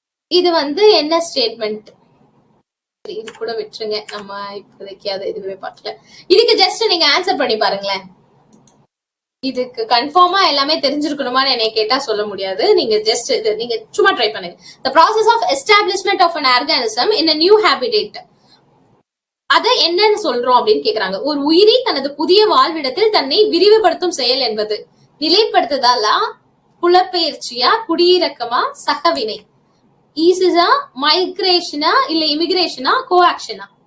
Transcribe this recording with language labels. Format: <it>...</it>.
<ta>இது வந்து என்ன ஸ்டேட்மெண்ட்? இது கூட விட்டுருங்க, நம்ம இப்போதைக்கு அதை இதுவே பார்க்கல. இதுக்கு ஜஸ்ட் நீங்க ஆன்சர் பண்ணி பாருங்களேன். இதுக்கு கன்ஃபார்மா எல்லாமே தெரிஞ்சிருக்கணுமான்னு என்னை கேட்டா சொல்ல முடியாது. நீங்க ஜஸ்ட் இது நீங்க சும்மா ட்ரை பண்ணுங்க.</ta> <en>The process of establishment of an organism in a new habitat.</en> <ta>அத என்னன்னு சொல்றோம் அப்படின்னு கேக்குறாங்க. ஒரு உயிரி தனது புதிய வாழ்விடத்தில் தன்னை விரிவுபடுத்தும் செயல் என்பது நிலைப்படுத்துதலா, புலப்பெயர்ச்சியா, குடியிறக்கமா, சகவினை? ஈசிஸா, மைக்ரேஷனா, இல்ல இமிகிரேஷனா, கோஆக்ஷனா?</ta>